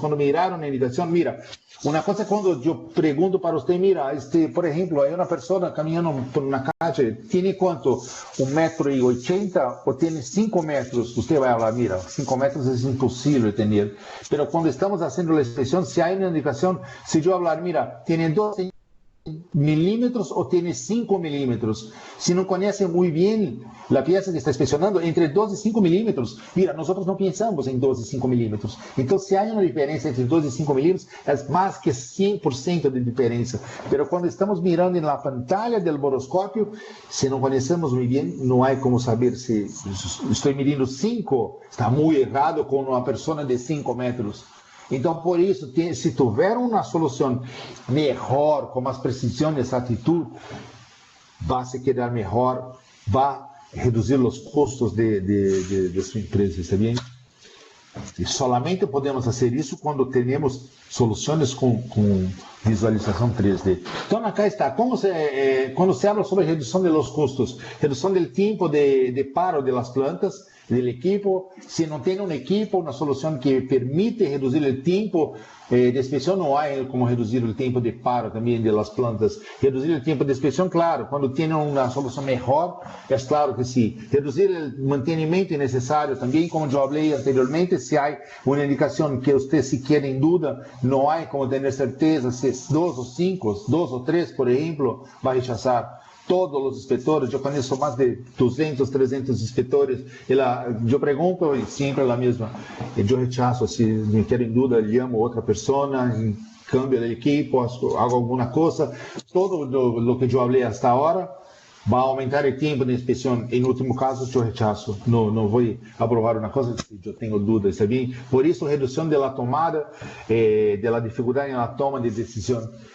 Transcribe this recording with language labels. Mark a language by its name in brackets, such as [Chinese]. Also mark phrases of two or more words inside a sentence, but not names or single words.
[Portuguese] Quando miraram a indicação, mira, uma coisa quando eu pergunto para você, mira, por exemplo, há uma pessoa caminhando por uma calle, tem quanto? 1,80 m ou tem 5 metros? Você vai falar, mira, 5 metros é impossível ter. Mas quando estamos fazendo a inspeção, se há uma indicação, se eu falar, mira, tem 2 milímetros [Spanish] o tiene [Portuguese] 5 milímetros. [Spanish] Si no conoce muy bien la pieza que está inspeccionando, entre 2 y 5 milímetros, mira, nosotros no pensamos en 2 y 5 milímetros. Entonces, si hay una diferencia entre 2 y 5 milímetros, es más que 100% de diferencia. Pero cuando estamos mirando en la pantalla del boroscopio, si no conocemos muy bien, no hay como saber si estoy midiendo 5, está muy errado con una persona de 5 metros. [Portuguese] Então, por isso, se tiver uma solução melhor, com mais precisão e exatitude, vai se quedar melhor, vai reduzir os custos de sua empresa, está bem? E solamente podemos fazer isso quando temos soluções com visualização 3D. Então, aqui está. Quando [Spanish] se habla sobre redução de los custos, [Portuguese] redução do tempo [Spanish] de paro de las plantas, del equipo, si no tiene un equipo, una solución que permite reducir el tiempo de inspección, no hay como reducir el tiempo de paro también de las plantas. Reducir el tiempo de inspección, claro, cuando tiene una solución mejor, es claro que sí. Reducir el mantenimiento innecesario también, como yo hablé anteriormente, si hay una indicación que usted si quiere en duda, no hay como tener certeza si es 2 o 5, 2 o 3, por ejemplo, va a rechazar. [Portuguese] Todos os inspetores, eu conheço mais de 200, 300 inspetores, eu pergunto e sempre é a mesma. Eu rechazo, se me querem dúvida, chamo outra pessoa, [Spanish] em cambio de equipo, hago [Portuguese] alguma coisa. Todo o que eu falei até agora vai aumentar o tempo de inspeção. Em último caso, eu rechazo. Não vou aprovar uma coisa se eu tenho dúvidas, está bem? Por isso, redução da tomada, da dificuldade na toma de decisão.